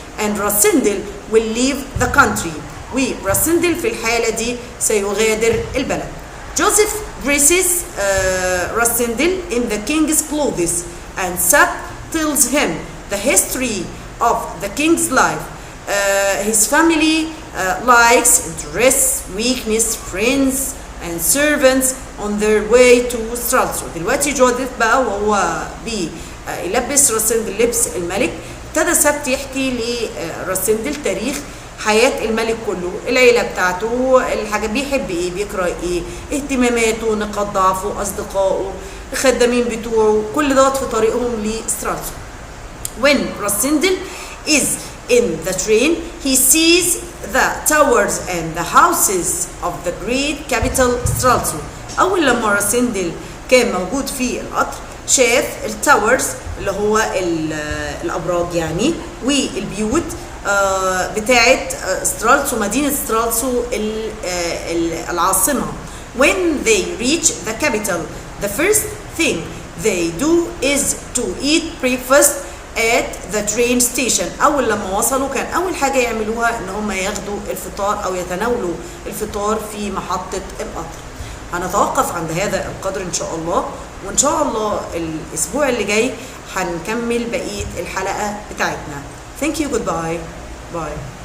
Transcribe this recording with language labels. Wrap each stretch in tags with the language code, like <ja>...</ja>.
<en>and Rasindel will leave the country.</en> <ar>وراسندل في الحالة دي سيغادر البلد.</ar> <en>Joseph dresses راسندل in the king's clothes and Sabt tells him the history of the king's life, his family likes, interests, weakness, friends and servants on their way to Stralsund.</en> <ar>دلوقتي جوديث بقى وهو بيلبس راسندل لبس الملك، ابتدى سبت يحكي لراسندل تاريخ حياة الملك كله، العيلة بتاعته، الحاجة بيحب ايه، بيقرأ ايه، اهتماماته، نقاط ضعفه، اصدقائه، الخدامين بتوعه، كل دوت في طريقهم لسترالسون.</ar> <en>When Rasindel is in the train, he sees the towers and the houses of the great capital Stralsund.</en> <ar>أول لما راسندل كان موجود في القطر شاف التاورز اللي هو الأبراج يعني والبيوت بتاعت سترالسو، مدينة سترالسو العاصمة.</ar> <en>When they reach the capital, the first thing they do is to eat breakfast at the train station.</en> <ar>أول لما وصلوا كان أول حاجة يعملوها إن هم ياخدوا الفطار أو يتناولوا الفطار في محطة القطر. هنتوقف عند هذا القدر إن شاء الله، وإن شاء الله الأسبوع اللي جاي هنكمل بقية الحلقة بتاعتنا.</ar> <en>Thank you. Goodbye. Bye.</en>